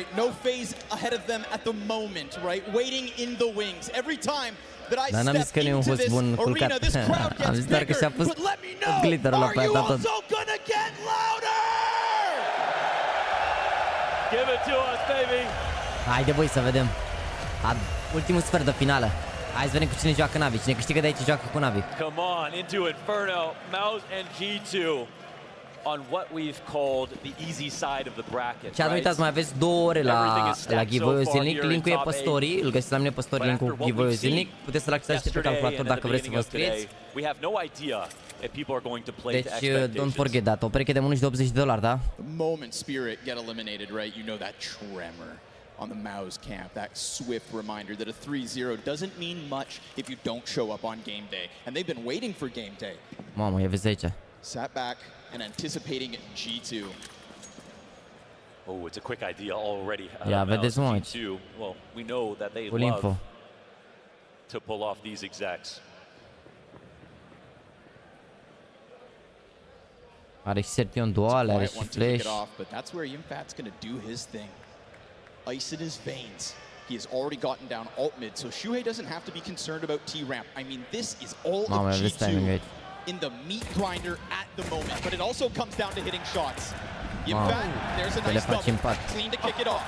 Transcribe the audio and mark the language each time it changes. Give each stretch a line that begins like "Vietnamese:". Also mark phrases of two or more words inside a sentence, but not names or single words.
English: No phase ahead of them at the moment, right? Waiting in the wings. Every time that I step into this arena, this crowd gets bigger. But let me know, are you also gonna get louder? Give it to us, baby!
Romanian: Haide voi să vedem. Ultimul sfert de finală. Hai să vedem cu cine joacă NaVi. Cine câștigă de aici joacă cu NaVi.
English: Come on, into Inferno, Mouse and G2 on what we've called the easy side of the bracket.
Romanian: Și ați uitat, mai aveți 2 ore la giveaway-ul zilnic. Linkul e pe story, îl găsiți la mine pe story, linkul giveaway-ul zilnic. Puteți să-l accesați pe calculator dacă vreți să vă înscrieți. Deci,
English: don't forget that.
Romanian: O pereche de mânuși de $80, da?
English: The moment Spirit get eliminated, right, you know that tremor on the Mouse camp, that swift reminder that a 3-0 doesn't mean much if you don't show up on game day. And they've been waiting for game day.
Romanian: Mamă, ia vezi aici.
English: Sat back and anticipating G2. Oh, it's a quick idea already.
Romanian: Ia vedeți mă aici.
English: Well, we know that they Full love info. to pull off these execs.
Romanian: Are și Sertion dual, are și flash.
English: But that's where Yimfat's going to do his thing. Ice in his veins. He has already gotten down alt mid, so Shuhei doesn't have to be concerned about T-ramp. I mean, this is all of G2 in the meat grinder at the moment, but it also comes down to hitting shots. Yimfat, there's a nice double, clean to kick it off.